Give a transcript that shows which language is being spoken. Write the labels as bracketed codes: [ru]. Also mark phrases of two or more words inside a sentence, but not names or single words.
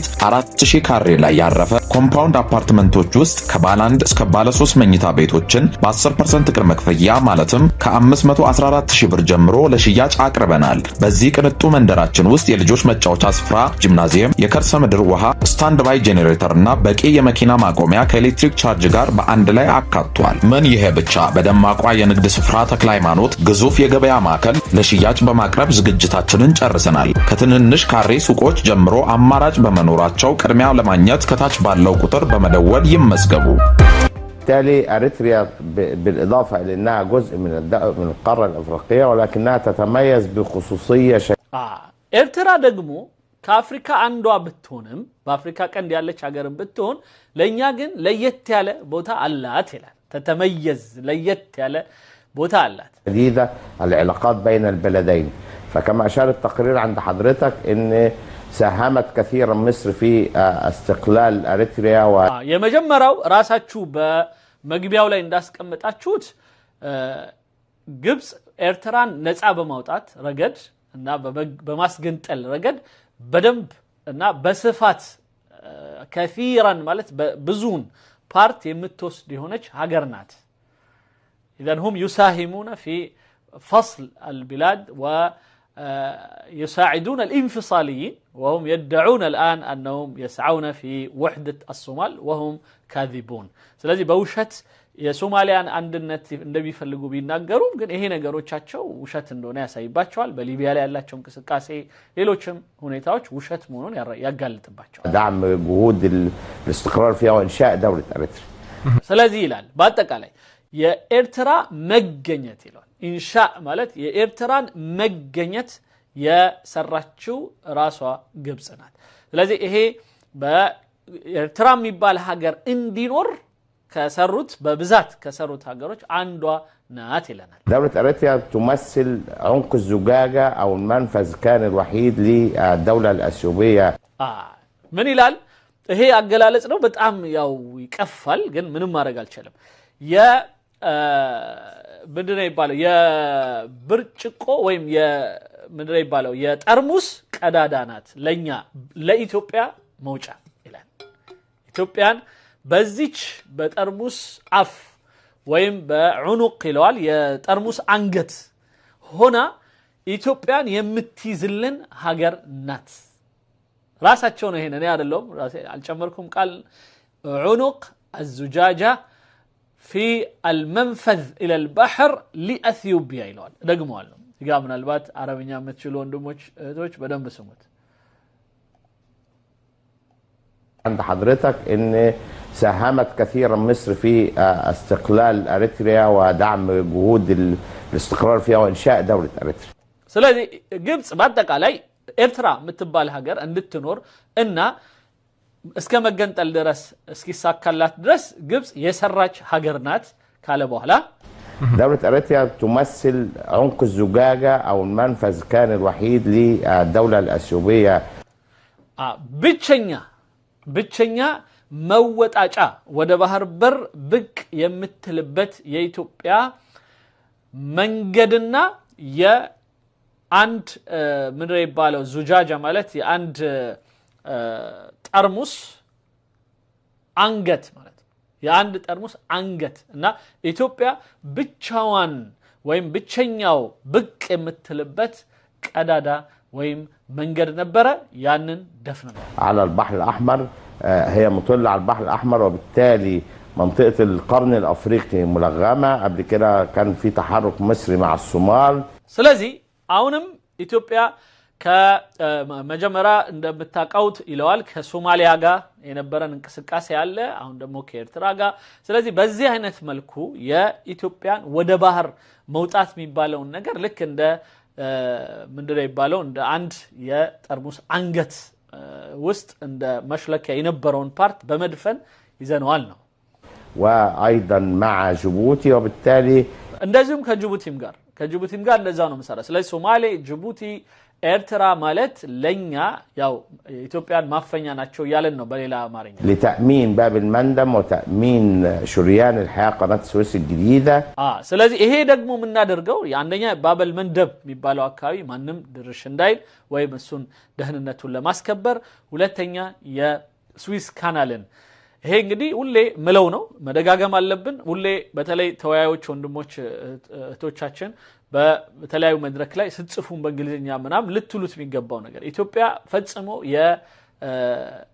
[am] 4000 ካሬ ላይ ያረፈ ኮምፓውንድ አፓርትመንቶች ውስጥ ከባለ 1 እስከ ባለ 3 መኝታ ቤቶችን በ10% ቅድመ ክፍያ ማለትም ከ514000 ብር ጀምሮ ለሽያጭ አቅርበናል። በዚህ ቅንጡ መንደራችን ውስጥ የልጆች መጫወቻ ስፍራ፣ ጂምናዚየም፣ የከርሰ ምድር ውሃ፣ ስታንድ ባይ ጄኔሬተርና በቂ የመኪና ማቆሚያ ከኤሌክትሪክ ቻርጅ ጋር በአንድ ላይ አካቷል። ምን ይሄ ብቻ! በደማቋ የንግድ ስፍራ ተክለ ሃይማኖት ግዙፍ የገበያ ማዕከል ለሽያጭ በማቅረብ ዝግጅታችንን ጨርሰናል። ከትንንሽ ካሬ ሱቆች ጀምሮ አማራጭ በመኖራቸው ቅድሚያ ለማግኘት ከታች ባለው ቁጥር በመደወል ይመዝገቡ። [ar] بالتالي أريتريا بالإضافة إلى أنها جزء من القارة الأفريقية ولكنها تتميز بخصوصية [am] ኤርትራ ደግሞ ከአፍሪካ አንዷ ብትሆንም በአፍሪካ ቀንድ ያለች ሀገርን ብትሆን ለኛ ግን ለየት ያለ ቦታ አላት ይላል። ተተመየዝ ለየት ያለ ቦታ አላት። [ar] جديدة العلاقات بين البلدين فكما أشار التقرير عند حضرتك إن ساهمت كثيرا مصر في استقلال أريتريا [am] የመጀመሪያው ራሳችሁ በመግቢያው ላይ እንዳስቀመጣችሁት ግብጽ ኤርትራን ነፃ በማውጣት ረገድ እና በማስገንጠል ረገድ በደንብ እና በስፋት كثيرا ማለት ብዙን ፓርት የምትወስድ የሆነች ሀገር ናት። [ar] اذا هم يساهمون في فصل البلاد ويساعدون الانفصاليين وهم يدعون الآن أنهم يسعون في وحدة الصومال وهم كاذبون. [am] ስለዚህ በውሸት የሶማሊያን አንድነት እንደሚፈልጉ ቢናገሩም ግን ይሄ ነገሮቻቸው ውሸት እንደሆነ ያሳይባቸዋል። በሊቢያ ላይ ያላቸው እንቅስቃሴ ሌሎችም ሁኔታዎች ውሸት መሆኑን ያጋልጥባቸዋል። [ar] دعم جهود الاستقرار فيها وإنشاء دولة أريتريا [am] ስለዚህ ይላል በአጠቃላይ የኤርትራ መገኘት ይላል ኢንሻ ማለት የኤርትራን መገኘት የሰራችው ራሷ ግብጽ ናት። ስለዚህ ይሄ በኤርትራ የሚባል ሀገር እንዲኖር ከሰሩት በብዛት ከሰሩት ሀገሮች አንዷ ናት ይለናል። [ar] دولة أريتريا تمثل عنق الزجاجة أو المنفذ كان الوحيد للدولة الأثيوبية [am] ምን ይላል ይሄ አገላለጽ ነው። በጣም ያው ይቀፋል ግን ምንም ማድረግ አልቻለም። ምንድነው ይባለው የብርጭቆ ወይም ምንድነው ይባለው የጠርሙስ ቀዳዳ ናት ለኛ ለኢትዮጵያ መውጫ ይላል። ኢትዮጵያን በዚች በጠርሙስ አፍ ወይም በዑኑቅ ይለዋል የጠርሙስ አንገት ሆና ኢትዮጵያን የምትይዝልን ሀገር ናት። ራሳቸው ነው ይሄን እኔ አይደለም ራሴ አልጨመርኩም ቃል ዑኑቅ [ar] الزجاجة في المنفذ إلى البحر لأثيوبيا [am] ይለዋል። ደግሞዋለሁ ይጋ ምናልባት አረብኛ የምትችሉ ወንድሞች እህቶች በደንብ ስሙት። [ar] عند حضرتك إن ساهمت كثيرا مصر في استقلال أريتريا ودعم جهود الاستقرار فيها وإنشاء دولة أريتريا [am] ስለዚህ ግብጽ በአጠቃላይ ኤርትራ የምትባል ሀገር እንድትኖር እና እስከ መገንጠል ድረስ እስኪሳካላት ድረስ ግብጽ የሰራች ሀገር ናት ካለ በኋላ [ar] دولة أريتريا تمثل عنق الزجاجة أو المنفذ كان الوحيد للدولة الأثيوبية [am] ብቸኛ መወጣጫ ወደ ባህር በር ብቅ የምትልበት የኢትዮጵያ መንገድና የአንድ ምንድነው ይባለው ዙጃጃ ማለት የአንድ ጠርሙስ አንገት ማለት የአንድ ጠርሙስ አንገት እና ኢትዮጵያ ብቻዋን ወይም ብቸኛው ብቅ የምትልበት ቀዳዳ ወይም መንገድ ነበረ። ያንን ደፍነው [ar] على البحر الأحمر هي مطلة على البحر الأحمر وبالتالي منطقة القرن الأفريقي ملغمة. قبل كده كان في تحرك مصري مع الصومال. [am] ስለዚህ አሁንም ኢትዮጵያ ከመጀመሪያ እንደምታውቁት ይለዋል ከሶማሊያ ጋር የነበረን እንቅስቃሴ አለ አሁን ደግሞ ከኤርትራ ጋር። ስለዚህ በዚህ አይነት መልኩ የኢትዮጵያን ወደ ባህር መውጣት የሚባለው ነገር ልክ እንደ ምንድነው ይባለው እንደ አንድ የጠርሙስ አንገት ውስጥ እንደ መሽለኪያ የነበረውን ፓርት በመድፈን ይዘነዋል ነው። [ar] وايضا مع جيبوتي وبالتالي [am] እንደዚሁም ከጅቡቲም ጋር እንደዛ ነው መሰራ። ስለዚህ ሶማሌ ጅቡቲ ኤርትራ ማለት ለኛ ያው ኢትዮጵያን ማፈኛ ናቸው ያለን ነው በሌላ አማርኛ [ar] لتأمين باب المندم وتأمين شريان الحياة قناة السويس الجديدة [am] ስለዚህ ይሄ ደግሞ የምናደርገው አንደኛ ባበል መንደብ የሚባለው አካባቢ ማንም ድርሽ እንዳይል ወይም እሱን ደህንነቱን ለማስከበር፣ ሁለተኛ የስዊስ ካናልን ይሄ እንግዲህ ሁሌ ምለው ነው መደጋገም አለብን። ሁሌ በተለይ ተወያዮች ወንድሞች እህቶቻችን በተለያዩ መድረክ ላይ ስጽፉን በእንግሊዝኛ ምናም ልትሉት የሚገባው ነገር ኢትዮጵያ ፈጽሞ